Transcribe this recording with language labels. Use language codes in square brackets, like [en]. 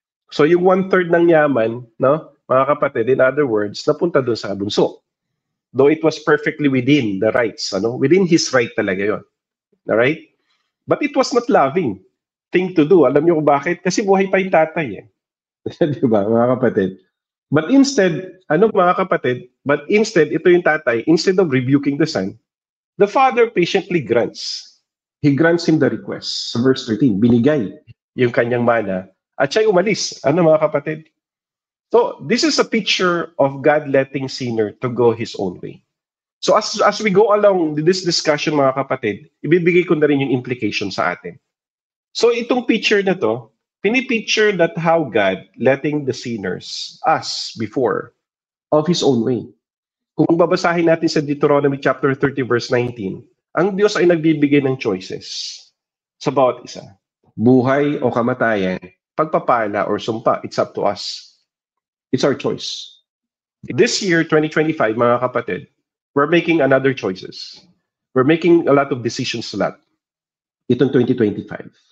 [tl] So, yung 1/3 ng yaman, no, mga kapatid, in other words, napunta doon sa bunso. [en] Though it was perfectly within the rights, within his right [tl] talaga yon. [en] Alright? But it was not loving thing to do. [tl] Alam niyo kung bakit? Kasi buhay pa yung tatay eh. Di ba, mga kapatid? [en] But instead, mga kapatid? But instead, [tl] ito yung tatay, [en] instead of rebuking the son, the father patiently grants. He grants him the request. [tl] Sa verse 13, binigay yung kanyang mana at siya'y umalis. Mga kapatid? [en] So, this is a picture of God letting sinner to go his own way. [tl] So, [en] as we go along this discussion, [tl] mga kapatid, ibibigay ko na rin yung implication sa atin. [en] So, [tl] itong picture na to, pinipicture [en] that how God letting the sinners, us before, of His own way. [tl] Kung babasahin natin sa Deuteronomy chapter 30 verse 19, ang Diyos ay nagbibigay ng choices sa bawat isa. Buhay o kamatayan, pagpapala or sumpa, [en] it's up to us. It's our choice. This year, 2025, [tl] mga kapatid, [en] we're making another choices. We're making a lot of decisions [tl] sa lahat. Itong 2025.